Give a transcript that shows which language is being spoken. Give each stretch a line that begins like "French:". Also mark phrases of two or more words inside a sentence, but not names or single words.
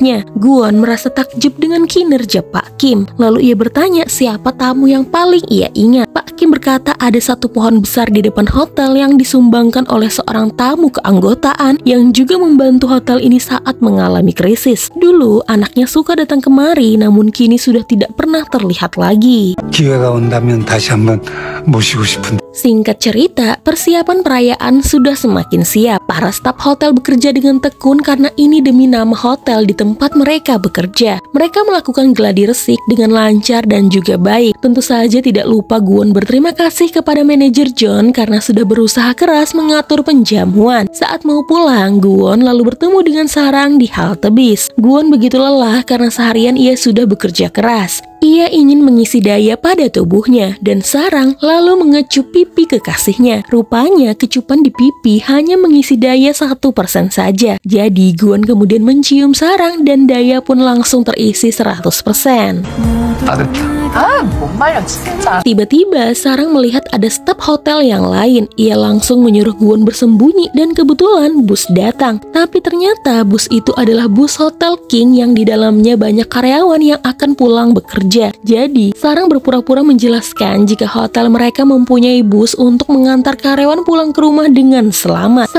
Indonesian: Guwon merasa takjub dengan kinerja Pak Kim. Lalu ia bertanya siapa tamu yang paling ia ingat. Pak Kim berkata ada satu pohon besar di depan hotel yang disumbangkan oleh seorang tamu keanggotaan yang juga membantu hotel ini saat mengalami krisis. Dulu anaknya suka datang kemari, namun kini sudah tidak pernah terlihat lagi.
Korean: 기회가 온다면 다시 한번 모시고 싶은데.
Indonesian: Singkat cerita, persiapan perayaan sudah semakin siap. Para staf hotel bekerja dengan tekun karena ini demi nama hotel di tempat mereka bekerja. Mereka melakukan gladi resik dengan lancar dan juga baik. Tentu saja tidak lupa Gwon berterima kasih kepada manajer John karena sudah berusaha keras mengatur penjamuan. Saat mau pulang, Gwon lalu bertemu dengan Sarang di halte bis. Gwon begitu lelah karena seharian ia sudah bekerja keras. Ia ingin mengisi daya pada tubuhnya dan Sarang lalu mengecup pipi kekasihnya. Rupanya kecupan di pipi hanya mengisi daya 1% saja. Jadi Gwon kemudian mencium Sarang dan daya pun langsung terisi 100%.
Korean: 못 말려 진짜.
Indonesian: Tiba-tiba Sarang melihat ada staf hotel yang lain. Ia langsung menyuruh Gwon bersembunyi dan kebetulan bus datang. Tapi ternyata bus itu adalah bus Hotel King yang di dalamnya banyak karyawan yang akan pulang bekerja. Jadi Sarang berpura-pura menjelaskan jika hotel mereka mempunyai bus untuk mengantar karyawan pulang ke rumah dengan selamat.